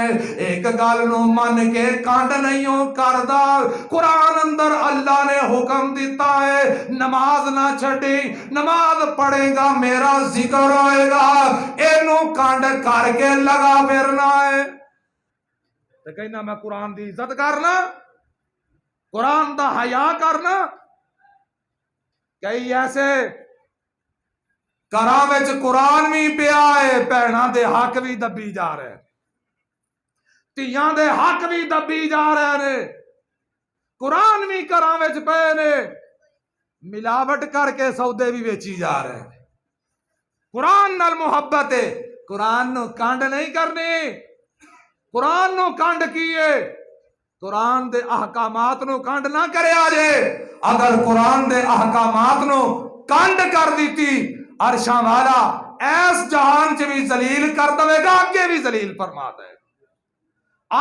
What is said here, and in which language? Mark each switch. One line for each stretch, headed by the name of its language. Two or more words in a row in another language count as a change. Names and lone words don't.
Punjabi: ایک گل نو من کے کانڈ نہیں کردا، قرآن اندر اللہ نے حکم دیتا ہے نماز نہ چھڑی، نماز پڑھے گا میرا ذکر ہوئے گا، اینو کانڈ کر کے لگا پھرنا ہے تو کہنا میں قرآن دی عزت کرنا، قرآن دا حیا کرنا۔ کئی ایسے گھراں وچ قرآن بھی پیا ہے، بھیناں دے حق بھی دبی جا رہے، تیاں دے حق بھی دبی جا رہے نے، قرآن بھی گھراں وچ پئے نے، ملاوٹ کر کے سودے بھی بیچی جا رہے ہیں۔ قرآن نال محبت ہے، قرآن نو کانڈ نہیں کرنی، قرآن نو کانڈ کیے، قرآن دے احکامات نو کانڈ نہ کرے آجے۔ اگر قرآن دے احکامات نو کانڈ کر دیتی، عرشاں والا ایس جہان چ بھی ذلیل کر دے گا، آگے بھی ذلیل فرما دے گا۔